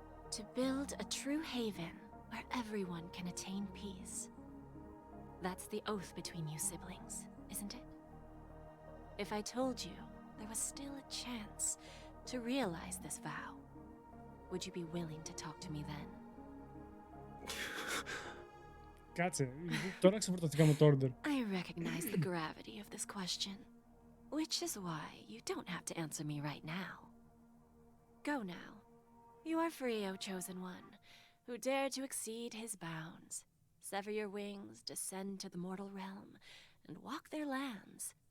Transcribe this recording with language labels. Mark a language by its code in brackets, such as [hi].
[en] To build a true haven where everyone can attain peace. That's the oath between you siblings, isn't it? If I told you there was still a chance to realize this vow, would you be willing to talk to me then? [el] Κάτσε, τώρα ξεφορτωθήκαμε το order. [en] I recognize the gravity of this question, which is why you don't have to answer me right now. Go now. You are free, O Chosen One, who dare to exceed his bounds, sever your wings, descend to the mortal realm, and walk their lands.